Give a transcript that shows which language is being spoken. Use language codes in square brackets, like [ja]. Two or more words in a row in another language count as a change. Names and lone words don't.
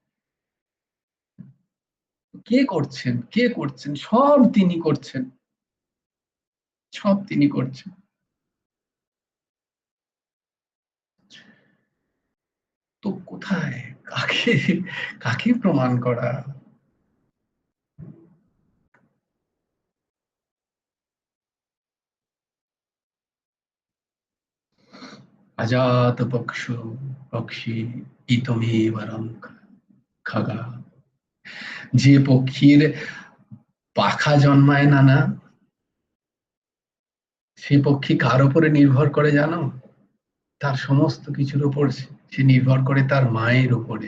[bn] কে করছেন, সব তিনি করছেন, সব তিনি করছেন। তো কোথায়, কাকে কাকে প্রমাণ করা? [sa] अजात पक्षु पक्षी ইতমেব রং খগা। [bn] যে পক্ষীর পাখা জন্মায় না, না সেই পক্ষী কার উপরে নির্ভর করে জানো? তার সমস্ত কিছুর উপর সে নির্ভর করে তার মায়ের উপরে।